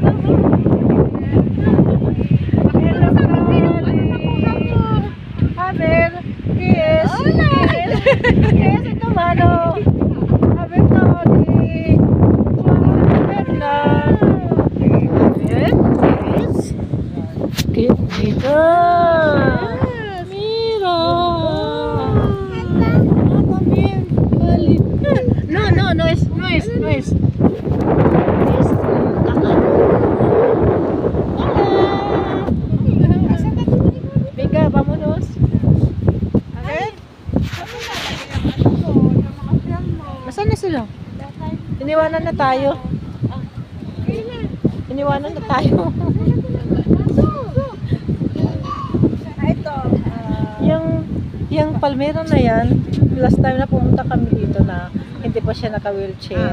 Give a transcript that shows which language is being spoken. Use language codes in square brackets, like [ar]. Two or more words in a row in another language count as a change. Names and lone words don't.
[en] Hello, Abel. Kiss. [tl] Kiss ito, mano. Abel, Tony. [en] Bella. Abel, kiss. [tl] Kiss dito. [es] Mira. [en] No, noise. [es] Venga, vámonos. [tl] Nasaan na sila? Iniwanan na tayo. Iniwanan na tayo. Yung palmero na yan, [en] last time [tl] na pumunta kami dito na hindi pa siya naka-wheelchair.